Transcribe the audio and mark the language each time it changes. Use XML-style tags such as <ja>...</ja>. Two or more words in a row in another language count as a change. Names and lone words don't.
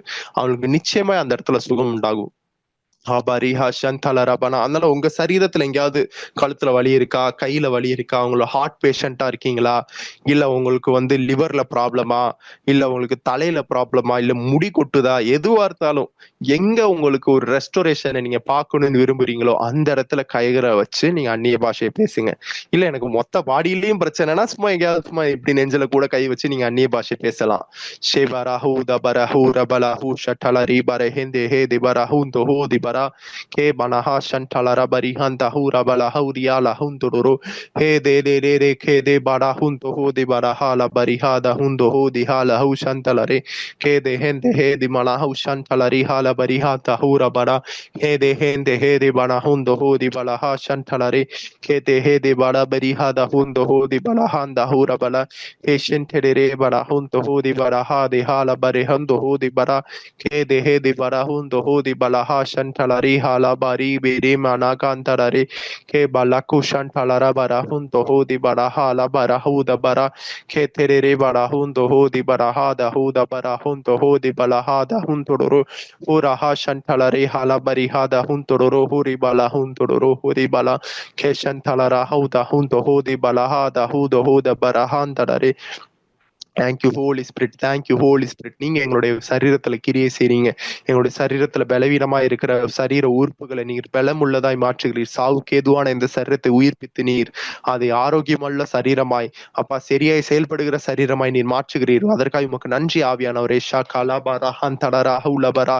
<ta>அவங்களுக்கு நிச்சயமா அந்த இடத்துல சுகம் உண்டாகும். அதனால உங்க சரீரத்துல எங்கேயாவது கழுத்துல வலி இருக்கா, கையில வலி இருக்கா, உங்களோட ஹார்ட் பேஷண்டா இருக்கீங்களா, இல்ல உங்களுக்கு லிவர்ல ப்ராப்ளமா, இல்ல உங்களுக்கு தலையில ப்ராப்ளமா, இல்ல முடி கொட்டுதா, எதுவா இருந்தாலும் எங்க உங்களுக்கு ஒரு ரெஸ்டோரேஷனை நீங்க பார்க்கணும்னு விரும்புறீங்களோ அந்த இடத்துல கைகளை வச்சு நீங்க அந்நிய பாஷையை பேசுங்க. இல்ல எனக்கு மொத்த பாடியிலயும் பிரச்சனைனா சும்மா எங்கேயாவது சும்மா இப்படி நெஞ்சில கூட கை வச்சு நீங்க அந்நிய பாஷை பேசலாம். ஷேபராஹூ தபரஹூ ரபலஹூ ஷட்டலரி பரஹிந்தே ஹே திபரஹூ தோஹூ திபரா ke banaha shantalara barihanta hura balahuriya lahunduru he de ke de bara hunto ho de baraha la barihada hundo ho di hala hu shantalare ke de hende he di malaha shantalari hala barihata hura bara he de he bana hundo ho di balaha shantalare ke de he de bara barihada hundo ho di balahanda hura bala he shantere bara hundo ho di baraha de hala barihando ho di bara ke de he di bara hundo ho di balaha shantalare lari hala bari beri mana kantarare ke balaku shantalara bara hunto ho di bara hala bara hu da bara ke terere bara hunto ho di bara ha da hu da bara hunto ho di bala ha da hunto ro pura ha shantalare hala bari ha da hunto ro huri bala hunto ro huri bala ke shantalara hu da hunto ho di bala ha da hu do ho da bara hantarare</ta> <en>Thank you Holy Spirit, thank you Holy Spirit.</en> <ta>நீங்க எங்களுடைய சரீரத்துல கிரியை செய்றீங்க. எங்களுடைய சரீரத்துல பலவீனமா இருக்கிற சரீர உறுப்புகளை நீர் பலமுள்ளதாய் மாற்றுகிறீர். சாவுக்கு ஏதுவான இந்த சரீரத்தை உயிர்ப்பித்து நீர் அதை ஆரோக்கியமுள்ள சரீரமாய், அப்பா, சரியாய் செயல்படுகிற சரீரமாய் நீர் மாற்றுகிறீர். அதற்காக உமக்கு நன்றி ஆவியானவரே. ஷா கலாபரா ஹந்தடரா ஹவுலபரா.</ta>